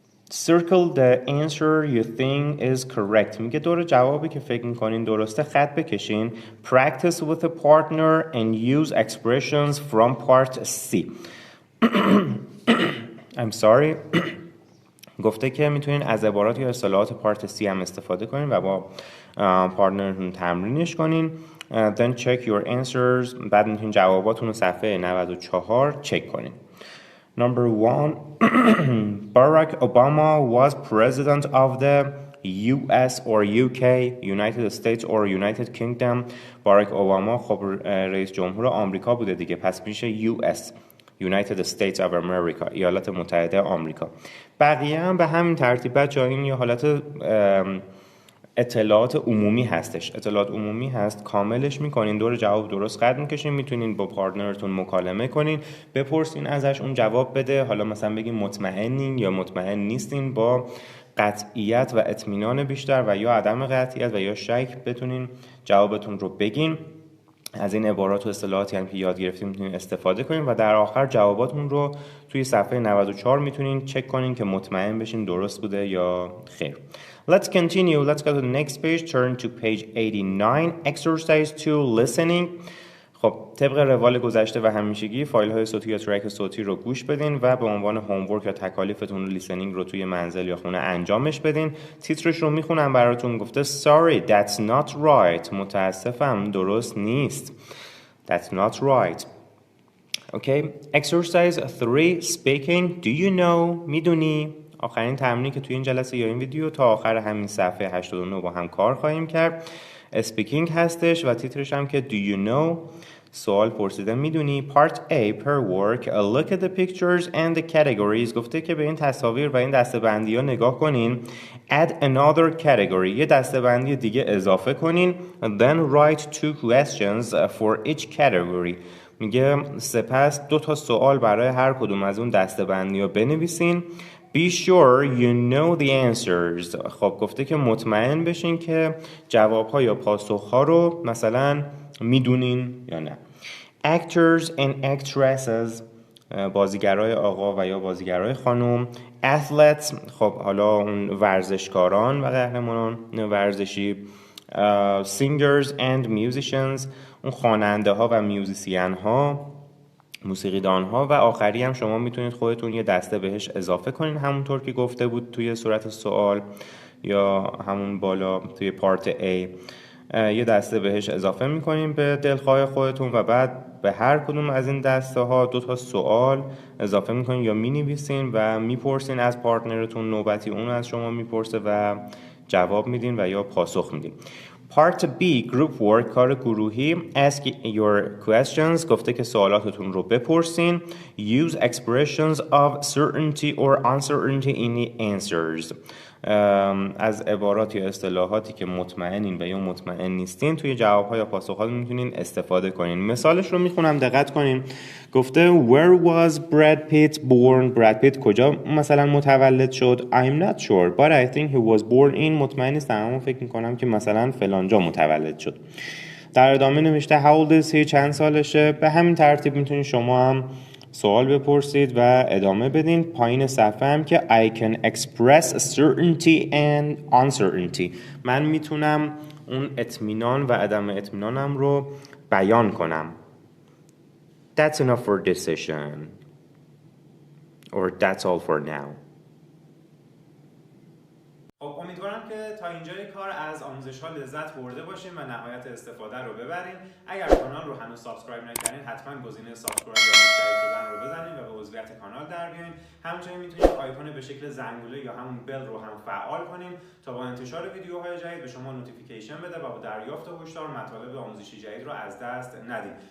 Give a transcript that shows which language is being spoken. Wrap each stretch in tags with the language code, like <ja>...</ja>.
<en>Circle the answer you think is correct.</en> <fa>میگه دور جوابی که فکر میکنین درسته خط بکشین.</fa> <en>Practice with a partner and use expressions from part C. I'm sorry.</en> <fa>گفته که میتونین از عبارات یا اصطلاحات پارت سی هم استفاده کنین و با پارتنرتون تمرینش کنین.</fa> <en>Then check your answers.</en> <fa>بعد میتونین جواباتون رو صفحه 94 چک کنین.</fa> <en>Number 1. Barack Obama was president of the US or UK, United States or United Kingdom.</en> <fa>باراک اوباما خب رئیس جمهور آمریکا بوده دیگه، پس میشه US.</fa> <en>United States of America،</en> <fa>ایالات متحده آمریکا. بقیه هم به همین ترتیب بچه‌ها این یه حالت اطلاعات عمومی هستش. اطلاعات عمومی هست، کاملش میکنین، دور جواب درست قد میکشین، میتونین با پارتنرتون مکالمه کنین، بپرسین ازش، اون جواب بده. حالا مثلا بگین مطمئنین یا مطمئن نیستین، با قطعیت و اطمینان بیشتر و یا عدم قطعیت و یا شک بتونین جوابتون رو بگین. از این عبارات و اصطلاحاتی هم که یاد گرفتیم میتونین استفاده کنین و در آخر جواباتون رو توی صفحه 94 میتونین چک کنین که مطمئن بشین درست بوده یا خیر.</fa> <en>Let's continue. Let's go to the next page. Turn to page 89. Exercise 2, listening.</en> <fa>خب طبق روال گذشته و همیشگی فایل های صوتی یا ترک صوتی رو گوش بدین و به عنوان هومورک یا تکالیفتون لیسنینگ رو توی منزل یا خونه انجامش بدین. تیترش رو میخونم براتون. گفته</fa> <en>Sorry, that's not right.</en> <fa>متاسفم درست نیست.</fa> <en>That's not right. Okay. Exercise 3, speaking. Do you know?</en> <fa>میدونی؟ آخرین تمرینی که توی این جلسه یا این ویدیو تا آخر همین صفحه 89 با هم کار خواهیم کرد. speaking هستش و تیترش هم که</fa> <en>do you know.</en> <fa>سوال پرسیده میدونی.</fa> <en>Part A per work. Look at the pictures and the categories.</en> <fa>گفته که به این تصاویر و این دسته‌بندی ها نگاه کنین.</fa> <en>Add another category.</en> <fa>یه دسته‌بندی دیگه اضافه کنین.</fa> <en>Then write 2 questions for each category.</en> <fa>میگه سپس 2 تا سوال برای هر کدوم از اون دسته‌بندی ها بنویسین.</fa> <en>Be sure you know the answers.</en> <fa>خب گفته که مطمئن بشین که جواب‌ها یا پاسخ‌ها رو مثلا میدونین یا نه.</fa> <en>Actors and actresses.</en> <fa>بازیگرای آقا و یا بازیگرای خانم.</fa> <en>Athletes.</en> <fa>خب حالا اون ورزشکاران و قهرمانان ورزشی.</fa> <en>Singers and musicians.</en> <fa>اون خواننده ها و میوزیسین ها. موسیقیدان‌ها و آخری هم شما میتونید خودتون یه دسته بهش اضافه کنین، همونطور که گفته بود توی صورت سوال یا همون بالا توی پارت A. یه دسته بهش اضافه میکنین به دلخواه خودتون و بعد به هر کدوم از این دسته ها 2 سوال اضافه میکنین یا مینویسین و میپرسین از پارتنرتون، نوبتی اون از شما میپرسه و جواب میدین و یا پاسخ میدین.</fa> <en>Part B Group Work</en> <fa>کار گروهی.</fa> <en>Ask your questions</en> <fa>گفته که سوالاتتون رو بپرسین.</fa> <en>Use expressions of certainty or uncertainty in the answers.</en> <fa>از عبارات یا اصطلاحاتی که مطمئنین و یا مطمئن نیستین توی جواب‌ها یا پاسخ‌ها میتونین استفاده کنین. مثالش رو میخونم دقت کنین. گفته</fa> <en>Where was Brad Pitt born?</en> <fa>براد پیت کجا مثلا متولد شد؟</fa> <en>I'm not sure but I think he was born in.</en> <fa>مطمئن نیستم اما فکر میکنم که مثلا فلانجا متولد شد. در ادامه نوشته</fa> <en>How old is he?</en> <fa>چند سالشه؟ به همین ترتیب میتونین شما هم سوال بپرسید و ادامه بدین. پایین صفحه هم که</fa> <en>I can express certainty and uncertainty.</en> <fa>من میتونم اون اطمینان و عدم اطمینانم رو بیان کنم.</fa> <en>That's enough for this session. Or that's all for now.</en> <fa>خب امیدوارم که تا اینجای کار از آموزش ها لذت برده باشین و نهایت استفاده رو ببرین. اگر کانال رو هنوز سابسکرایب نکردین حتما گزینه سابسکرایب یا مشترک شدن رو بزنین و به عضویت کانال در بیاین. همچنین میتونید آیکون به شکل زنگوله یا همون بل رو هم فعال کنین تا با انتشار ویدیوهای جدید به شما نوتیفیکیشن بده و با دریافت هشدار مطالب آموزشی جدید رو از دست ندید.</fa>